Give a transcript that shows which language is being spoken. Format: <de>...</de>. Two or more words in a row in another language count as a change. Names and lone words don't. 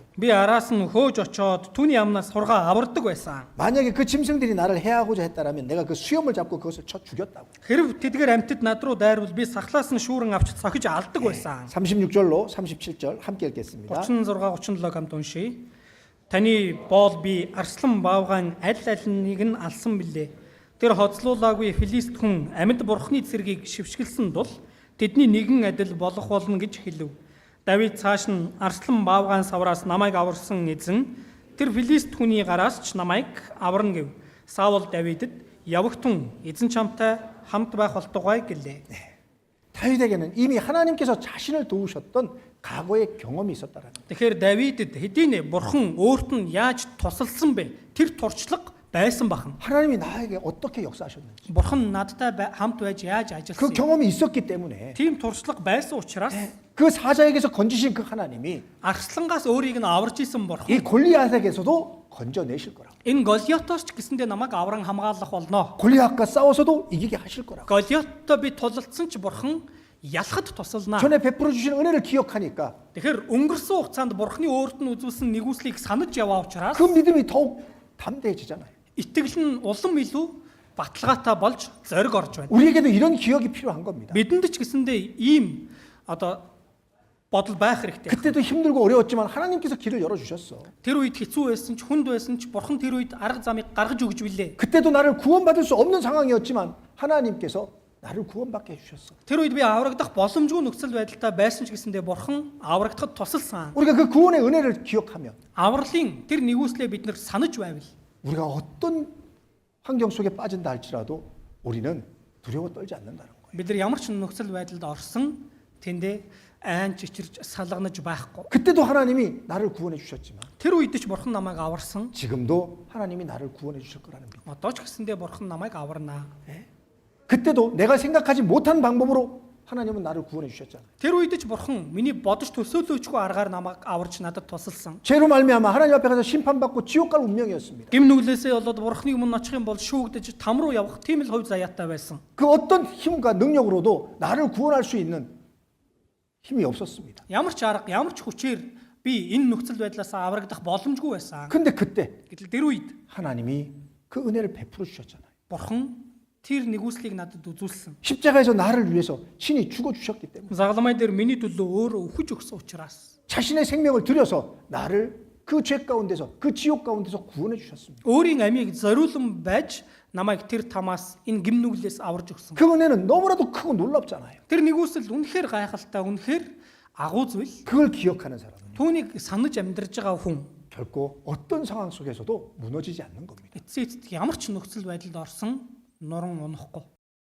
<mn>Би араас нь хөөж очоод түүний амнаас хургаа авардаг байсан.</mn> <ko>만약에 그 짐승들이 나를 해하고자 했다라면 내가 그 수염을 잡고 그것을 쳐 죽였다고.</ko> <mn>Хэрв тэдгээр амьтад над руу дайрвал би сахлаас нь шүүрэн авч цохиж алдаг байсан.</mn> <ko>36절로 37절 함께 읽겠습니다.</ko> <mn>36 37 хамт уншия. Таны боол би арслан баавгаан аль алиныг нь алсан билээ. Тэр хоцлуулаагүй Филист хүн амьд бурхны цэргийг шившгэлсэн тул тэдний нэгэн адил болох болно гэж хэлв. Давид цааш нь арслан баавгаан савраас намайг аварсан эзэн тэр Филист хүний гараас ч намайг аварна гэв. Саул Давидэд явагтун эзэн чамтай хамт байх болтугай гэлээ.</mn> <ko>다윗에게는 이미 하나님께서 자신을 도우셨던 과거의 경험이 있었다라는 거예요.</ko> <mn>Тэгэхээр Давидэд хэдийнэ бурхан өөрт нь яаж тусалсан бэ? Тэр туршлага байсан бахан.</mn> <ko>하나님이 나에게 어떻게 역사하셨는지</ko> <mn>Бурхан надтай хамт байж яаж</mn> <ko>그</ko> <mn>ажилласан юм?</mn> <ko>경험이 있었기 때문에</ko> <mn>Тийм туршлага байсан учраас</mn> <ko>그 사자에게서 건지신 그 하나님이</ko> <mn>арслангаас өөрийг нь аварж исэн</mn> <ko>이</ko> <mn>бурхан</mn> <ko>골리앗에게서도 건져내실 거라고.</ko> <mn>энэ Голиотоос ч гэсэндээ намайг авран хамгаалах болно.</mn> <ko>골리앗과 싸워서도 이기게 하실 거라고.</ko> <mn>Голиоттой би тулалдсан ч бурхан ялахад тусалнаа.</mn> <ko>전에 베풀어 주신 은혜를 기억하니까</ko> <mn>Тэгэхээр өнгөрсөн хугацаанд бурханы өөрт нь үзүүлсэн нэгүслийг санаж яваа учраас</mn> <ko>그 믿음이 더욱 담대해지잖아요.</ko> <mn>итгэл нь улам илүү баталгаатай болж зориг орж байна.</mn> <ko>우리에게도 이런 기억이 필요한 겁니다.</ko> <mn>Бидэнд ч гэсэндээ ийм одоо бодол байх хэрэгтэй.</mn> <ko>그때도 힘들고 어려웠지만 하나님께서 길을 열어주셨어.</ko> <mn>Тэр үед хэцүү байсан ч хүнд байсан ч бурхан тэр үед арга замыг гаргаж өгж билээ.</mn> <ko>그때도 나를 구원받을 수 없는 상황이었지만 하나님께서 나를 구원받게 해주셨어.</ko> <mn>Тэр үед би аврагдах боломжгүй нөхцөл байдалтай байсан ч гэсэндээ бурхан аврагдахад тусалсан.</mn> <ko>우리가 그 구원의 은혜를 기억하면</ko> <mn>Авралын тэр нэгүслээ бид нэр санаж байвал</mn> <ko>우리가 어떤 환경 속에 빠진다 할지라도 우리는 두려워 떨지 않는다는 거예요.</ko> <mn>бид нар ямар ч нөхцөл байдалд орсон тэндээ айн чичирж салганаж байхгүй.</mn> <ko>그때도 하나님이 나를 구원해 주셨지만</ko> <mn>Тэр үед ч бурхан намайг аварсан.</mn> <ko>지금도 하나님이 나를 구원해 주실 거라는 믿음.</ko> <mn>Одоо ч гэсэндээ бурхан намайг аварнаа.</mn> <ko>그때도 내가 생각하지 못한 방법으로 하나님은 나를 구원해 주셨잖아요.</ko> <mn>Тэр үед ч бурхан миний бодож төсөөлөөчгүй аргаар намайг аварч надад тусалсан.</mn> <ko>죄로 말미암아 하나님 앞에 가서 심판받고 지옥 갈 운명이었습니다.</ko> <mn>Гим нүглээсээ болоод бурханы өмнө очих юм бол шүүгдэж там руу явах тийм л хувь заяатай байсан.</mn> <ko>그 어떤 힘과 능력으로도 나를 구원할 수 있는 힘이 없었습니다.</ko> <mn>Ямар ч арга, ямар ч хүчээр би энэ нөхцөл байдлаас аврагдах боломжгүй байсан.</mn> <ko>근데 그때</ko> <mn>Гэтэл тэр үед</mn> <ko>하나님이 그 은혜를 베풀어 주셨잖아요.</ko> <mn>бурхан тэр нэгүслийг надад үзүүлсэн.</mn> <ko>십자가에서 나를 위해서 친히 죽어 주셨기 때문에</ko> <mn>Загламай дээр миний төлөө өөрөө өхөж өгсөн учраас</mn> <ko>자신의 생명을 들여서 나를 그 죄 가운데서 그 지옥 가운데서 구원해 주셨습니다.</ko> <mn>өөрийн амийг зориулсан байж намайг тэр тамаас энэ гим нүглээс аварж өгсөн.</mn> <ko>그 은혜는 너무나도 크고 놀랍잖아요.</ko> <mn>Тэр нэгүсэл үнэхээр гайхалтай, үнэхээр агуу зүйл.</mn> <ko>그걸 기억하는 사람은</ko> <mn>Түүнийг санаж амьдарж байгаа хүн</mn> <ko>결코 어떤 상황 속에서도 무너지지 않는 겁니다.</ko> <mn>эцсийн ямар ч нөхцөл байдалд орсон нуран унахгүй.</mn>